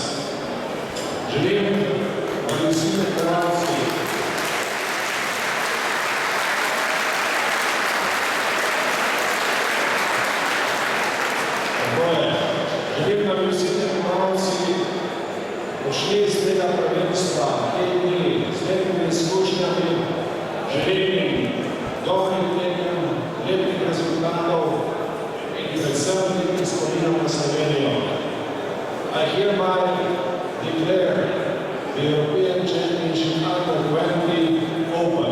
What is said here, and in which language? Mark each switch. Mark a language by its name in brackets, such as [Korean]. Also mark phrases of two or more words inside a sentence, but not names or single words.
[Slovenian] Želim, da bi vsi tekmovalci pošli iz tega prvenstva, te dni, z lepimi izkušnjami, želim dobrih tekem, lepih rezultatov in predvsem nekaj spominov na Slovenijo. [English] I hereby declare the European Championship Under-20 open.